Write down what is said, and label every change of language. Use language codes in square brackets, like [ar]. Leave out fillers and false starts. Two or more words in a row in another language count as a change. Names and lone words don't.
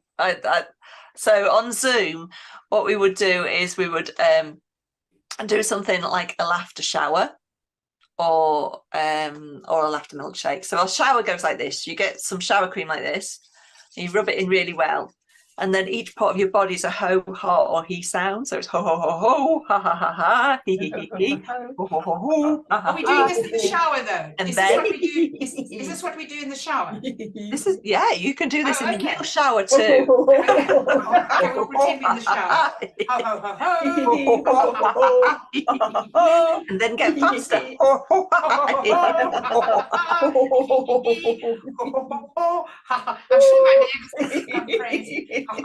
[en] So on Zoom, what we would do is we would do something like a laughter shower, or a laughter milkshake. So our shower goes like this. You get some shower cream like this, and you rub it in really well, and then each part of your body is a ho, ha, or he sound. So it's ho, ho, ho, ho, ha, ha, ha, ha, he, he, ho, ho, ho, ho, ha, ha, Are we doing this in the shower, though? And is then is this what we do in the shower? This is, yeah, you can do this in the real shower too. Okay, we'll pretend we're in the shower. Ho, ho, ho, ho. And then get faster. I'm sure my neighbors think I'm crazy.